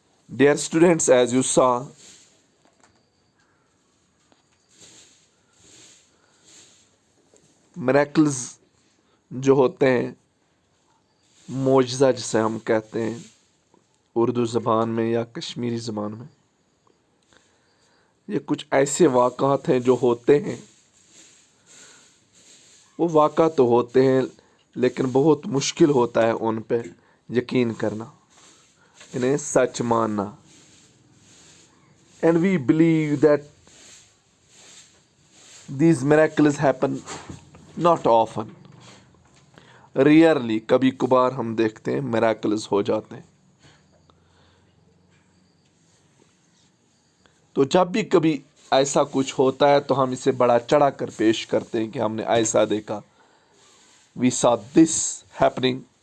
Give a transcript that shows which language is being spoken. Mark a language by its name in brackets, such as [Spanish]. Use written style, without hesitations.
[English] Dear students, as you saw, miracles [Hindi] जो होते हैं, मोजज़ा जिसे हम कहते हैं उर्दू ज़बान में या कश्मीरी ज़बान में, ये कुछ ऐसे वाक़ात हैं जो होते हैं. वो वाक़ा तो होते हैं लेकिन बहुत मुश्किल होता है उन पे यकीन करना, इन्हें सच मानना. [English] And we believe that these miracles happen not often. Rarely, [Hindi] कभी कभार हम देखते हैं miracles हो जाते हैं. तो जब भी कभी ऐसा कुछ होता है तो हम इसे बड़ा चढ़ा कर पेश करते हैं कि हमने ऐसा देखा. [English] We saw this happening.